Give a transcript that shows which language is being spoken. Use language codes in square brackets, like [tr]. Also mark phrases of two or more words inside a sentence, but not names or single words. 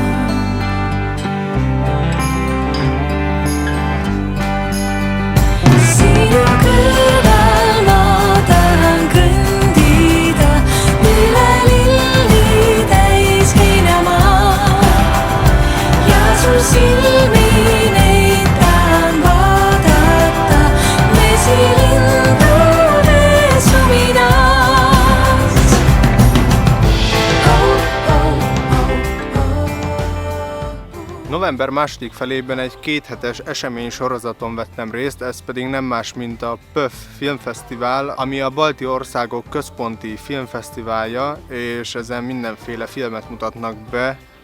[et] Sinu kõrval ma tahan kõndida üle lilli täis heinamaa ja sul silmi neid tahan vaadata vesilindude suminas. [hu] November második felében egy kéthetes esemény sorozaton vettem részt, ez pedig nem más, mint a PÖF filmfesztivál, ami a balti országok központi filmfesztiválja, és ezen mindenféle filmet mutatnak be,